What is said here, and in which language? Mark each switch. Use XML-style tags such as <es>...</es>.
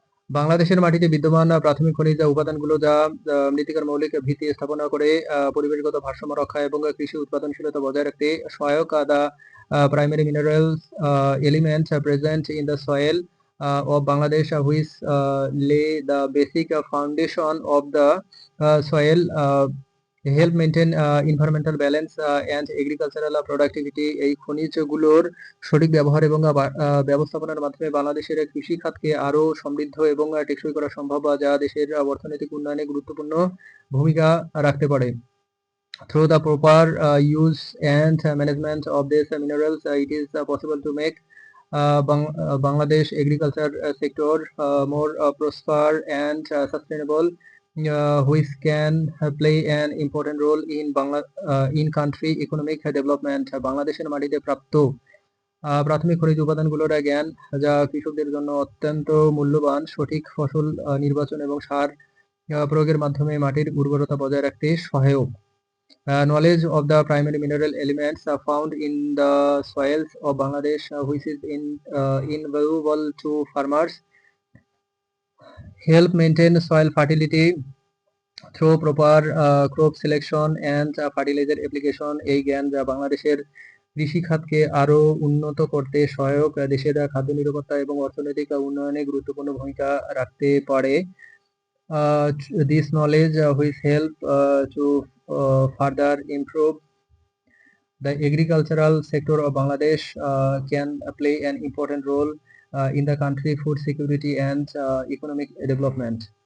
<bn>বাংলাদেশের মাটিতে বিদ্যমান প্রাথমিক খনিজ উপাদানগুলো যা মৃত্তিকার মৌলিক ভিত্তি স্থাপনা করে পরিবেশগত ভারসাম্য রক্ষা এবং কৃষি উৎপাদনশীলতা বজায় রাখতে সহায়ক।</bn> <en>The primary minerals elements present in the soil of Bangladesh, which lay the basic foundation of the soil, help maintain environmental balance and agricultural productivity.</en> <bn>এই খনিজগুলোর সঠিক ব্যবহার এবং ব্যবস্থাপনার মাধ্যমে বাংলাদেশের কৃষি খাতকে আরো সমৃদ্ধ এবং টেকসই করা সম্ভব, যা দেশের অর্থনৈতিক উন্নয়নে গুরুত্বপূর্ণ ভূমিকা রাখতে পারে।</bn> <en>Through the proper use and management of these minerals, it is possible to make Bangladesh agriculture sector more prosper and sustainable, which can play an important role in country economic development.</en> <bn>বাংলাদেশের মাটিতে প্রাপ্ত প্রাথমিক খনিজ উপাদানগুলোর জ্ঞান যা কৃষকদের জন্য অত্যন্ত মূল্যবান, সঠিক ফসল নির্বাচন এবং সার প্রয়োগের মাধ্যমে মাটির উর্বরতা বজায় রাখতে সহায়ক।</bn> <en>Knowledge of the primary mineral elements found in the soils of Bangladesh, which is invaluable to farmers, help maintain soil fertility through proper crop selection and fertilizer application.</en> <bn>এই জ্ঞান যা বাংলাদেশের কৃষি খাতকে আরো উন্নত করতে সহায়ক, দেশের খাদ্য নিরাপত্তা এবং অর্থনৈতিক উন্নয়নে গুরুত্বপূর্ণ ভূমিকা রাখতে পারে।</bn> <en>This knowledge which help to further improve the agricultural sector of Bangladesh can play an important role in the country food security and economic development.</en>